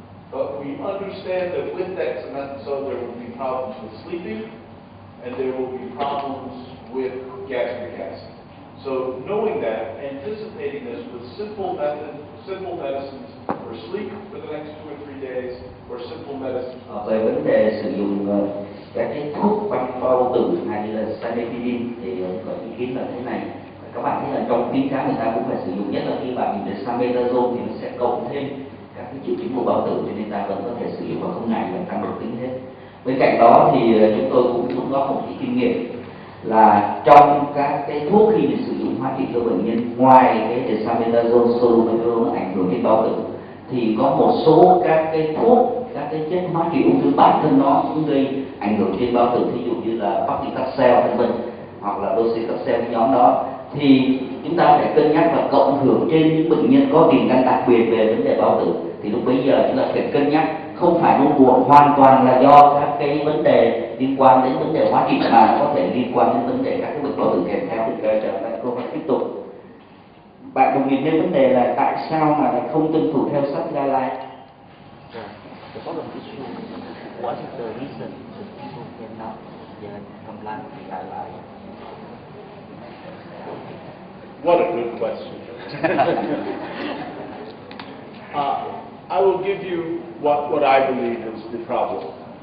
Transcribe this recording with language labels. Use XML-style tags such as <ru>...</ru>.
<en>But we understand that with dexamethasone there will be problems with sleeping and there will be problems with gastric acid. So knowing that, anticipating this with simple medicines for sleep for the next 2 or 3 days, or simple medicines.</en> <vi>Về vấn đề sử dụng các cái thuốc băng bao tử hay là cimetidine thì có ý kiến là thế này. Các bạn thấy là trong khuyến cáo người ta cũng phải sử dụng, nhất là khi bạn dùng dexamethasone thì nó sẽ cộng thêm các cái triệu chứng của bao tử, cho nên ta vẫn có thể sử dụng và không ngại là tăng độc tính hết. Bên cạnh đó thì chúng tôi cũng rút góp một cái kinh nghiệm là trong các cái thuốc khi mình sử dụng hóa trị cho bệnh nhân, ngoài cái dexamethasone, sulfonylurea ảnh hưởng đến bao tử, thì có một số các cái thuốc, các cái chất hóa trị ung thư bản thân nó cũng gây ảnh hưởng trên bao tử, ví dụ như là paclitaxel vân vân, hoặc là docetaxel cái nhóm đó, thì chúng ta phải cân nhắc và cộng hưởng trên những bệnh nhân có tiền căn đặc biệt về vấn đề bao tử. Thì lúc bấy giờ chúng ta phải cân nhắc không phải luôn buộc hoàn toàn là do các cái vấn đề liên quan đến vấn đề hóa trị, mà nó có thể liên quan đến vấn đề các cái bệnh bao tử kèm theo. Thì trở lại câu hỏi tiếp tục. Bạn đồng nghiệp nêu vấn đề là tại sao mà lại không tuân thủ theo sách guideline?</vi> <en>The problem issue, what is the reason that people cannot comply with the guideline? What a good question. I will give you what I believe is the problem.</en>